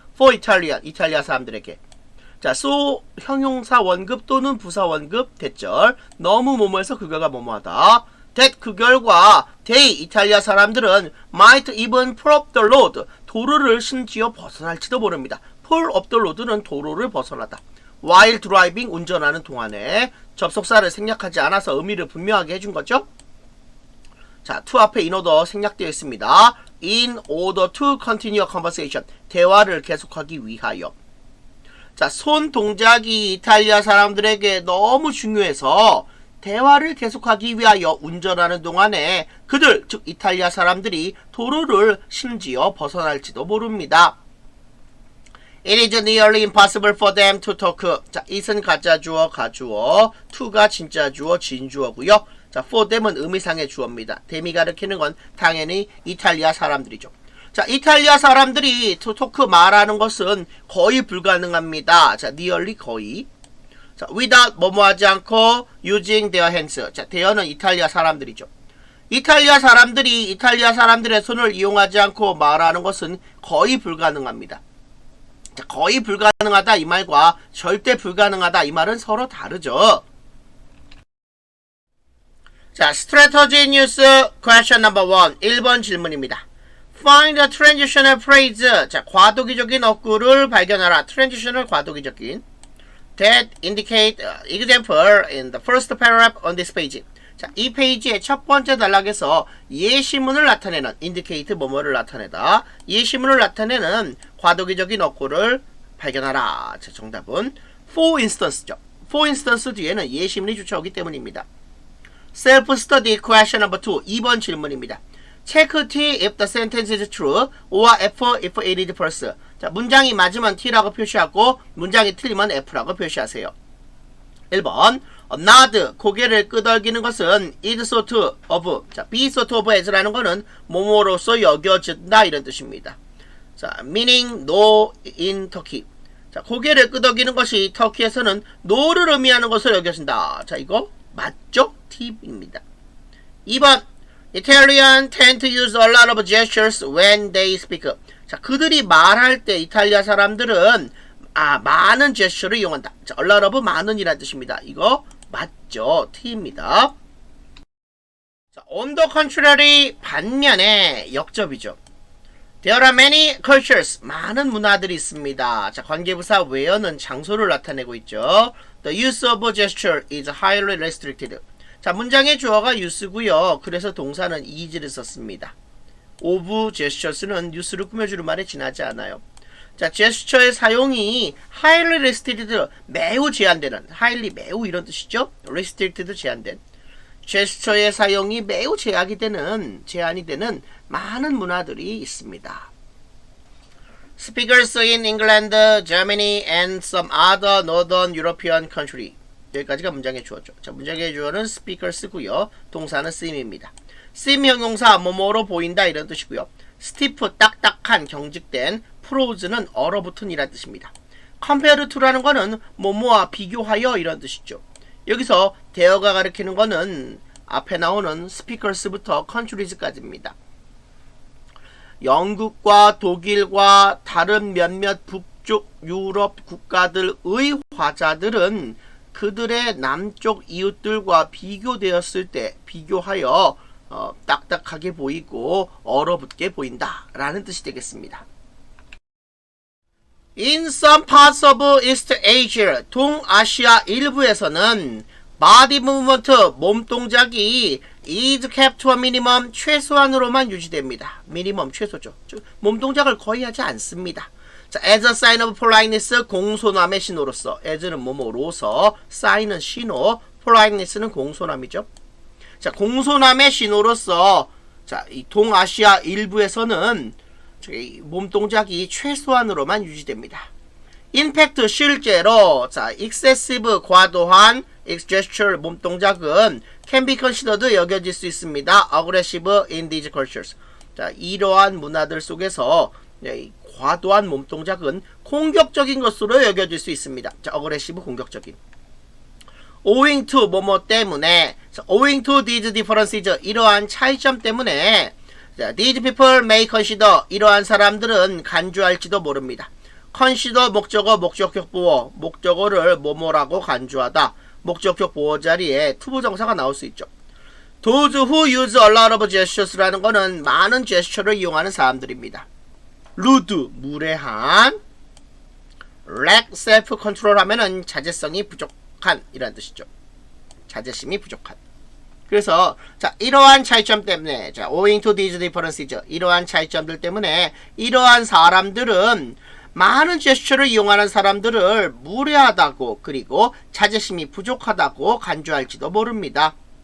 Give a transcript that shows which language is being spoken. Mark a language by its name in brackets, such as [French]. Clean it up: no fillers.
[English] for Italian, [Korean] 이탈리아 사람들에게. 자, so 형용사 원급 또는 부사 원급 대절, 너무 뭐뭐해서 그 결과 뭐뭐하다. [English] that [Korean] 그 결과 [English] they [Korean] 이탈리아 사람들은 [English] might even pull up the road, [Korean] 도로를 심지어 벗어날지도 모릅니다. [English] pull up the road [Korean] 는 도로를 벗어나다. [English] while driving, [Korean] 운전하는 동안에 접속사를 생략하지 않아서 의미를 분명하게 해준 거죠. 자, to 앞에 in order 생략되어 있습니다. [English] in order to continue a conversation, [Korean] 대화를 계속하기 위하여. 자, 손 동작이 이탈리아 사람들에게 너무 중요해서 대화를 계속하기 위하여 운전하는 동안에 그들, 즉 이탈리아 사람들이 도로를 심지어 벗어날지도 모릅니다. [English] It is nearly impossible for them to talk. [Korean] 자, it은 가짜 주어, 가주어, to가 진짜 주어, 진주어고요. 자, for them은 의미상의 주어입니다. them이 가리키는 건 당연히 이탈리아 사람들이죠. 자, 이탈리아 사람들이 to talk, 말하는 것은 거의 불가능합니다. 자, nearly, 거의. [English] 자, without, [Korean] 뭐뭐하지 않고 [English] using their hands. [Korean] 자, their는 이탈리아 사람들이죠. 이탈리아 사람들이 이탈리아 사람들의 손을 이용하지 않고 말하는 것은 거의 불가능합니다. 자, 거의 불가능하다 이 말과 절대 불가능하다 이 말은 서로 다르죠. [English] 자, strategy news question number 1. [Korean] 1번 질문입니다. [English] Find a transitional phrase. [Korean] 자, 과도기적인 어구를 발견하라. transitional, 과도기적인. [English] That indicate example in the first paragraph on this page. [Korean] 자, 이 페이지의 첫 번째 단락에서 예시문을 나타내는 indicate 뭐뭐를 나타내다. 예시문을 나타내는 과도기적인 어구를 발견하라. 자, 정답은 for instance죠. for instance 뒤에는 예시문이 주쳐오기 때문입니다. [English] self-study question number 2. [Korean] 2번 질문입니다. [English] Check T if the sentence is true or F if it is false. [Korean] 자, 문장이 맞으면 T라고 표시하고 문장이 틀리면 F라고 표시하세요. 1번 nod, 고개를 끄덕이는 것은 [English] is sort of, [Korean] 자, be sort of as라는 거는 뭐뭐로서 여겨진다 이런 뜻입니다. [English] 자, meaning no in Turkey. [Korean] 자, 고개를 끄덕이는 것이 터키에서는 no를 의미하는 것으로 여겨진다. 자, 이거 맞죠? T입니다. [English] 2번 Italian tend to use a lot of gestures when they speak. [Korean] 자, 그들이 말할 때 이탈리아 사람들은 많은 제스처를 이용한다. 자, a lot of 많은이라는 뜻입니다. 이거 맞죠? T입니다. 자, on the contrary, 반면에 역접이죠. [English] There are many cultures. [Korean] 많은 문화들이 있습니다. 자, 관계부사 where는 장소를 나타내고 있죠. [English] The use of gesture is highly restricted. [Korean] 자, 문장의 주어가 use고요. 그래서 동사는 is를 썼습니다. of gestures는 use를 꾸며주는 말에 지나지 않아요. 자, 제스처의 사용이 [English] highly restricted, [Korean] 매우 제한되는, highly 매우 이런 뜻이죠. restricted 제한된. 제스처의 사용이 매우 제한이 되는 많은 문화들이 있습니다. [English] Speakers in England, Germany, and some other northern European country. [Korean] 여기까지가 문장의 주어죠. 자, 문장의 주어는 speakers고요. 동사는 seem입니다. seem 형용사 뭐뭐로 보인다 이런 뜻이고요. stiff 딱딱한 경직된, prose는 얼어붙은 이란 뜻입니다. compare to라는 거는 뭐뭐와 비교하여 이런 뜻이죠. 여기서 대어가 가리키는 거는 앞에 나오는 speakers부터 countries까지입니다. 영국과 독일과 다른 몇몇 북쪽 유럽 국가들의 화자들은 그들의 남쪽 이웃들과 비교되었을 때 비교하여 딱딱하게 보이고 얼어붙게 보인다 라는 뜻이 되겠습니다. [English] In some parts of East Asia, [Korean] 동아시아 일부에서는 [English] body movement, [Korean] 몸 동작이 [English] is kept to a minimum, [Korean] 최소한으로만 유지됩니다. 미니멈, 최소죠. 즉, 몸 동작을 거의 하지 않습니다. 자, [English] as a sign of politeness, [Korean] 공손함의 신호로서, as는 뭐뭐로서, sign은 신호, politeness는 공손함이죠. 자, 공손함의 신호로서, 자, 이 동아시아 일부에서는 몸 동작이 최소한으로만 유지됩니다. [English] In fact, [Korean] 실제로, 자, excessive, 과도한, gesture, 몸 동작은 [English] can be considered, [Korean] 여겨질 수 있습니다. [English] aggressive in these cultures. [Korean] 자, 이러한 문화들 속에서 과도한 몸 동작은 공격적인 것으로 여겨질 수 있습니다. 자, aggressive, 공격적인. owing to, 뭐뭐 때문에, 자, [English] owing to these differences, [Korean] 이러한 차이점 때문에, 자, [English] these people may consider, [Korean] 이러한 사람들은 간주할지도 모릅니다. consider 목적어, 목적격 보어, 목적어를 뭐뭐라고 간주하다. 목적격 보어 자리에 투부정사가 나올 수 있죠. [English] Those who use a lot of gestures라는 거는 [Korean] 많은 제스처를 이용하는 사람들입니다. rude, 무례한, [English] lack self-control [Korean] 하면은 자제성이 부족한 이란 뜻이죠. 자제심이 부족한. 그래서 자, 이러한 차이점 때문에, 자, [English] owing to these differences, [Korean] 이러한 차이점들 때문에 이러한 사람들은 많은 제스처를 이용하는 사람들을 무례하다고, 그리고 자제심이 부족하다고 간주할지도 모릅니다.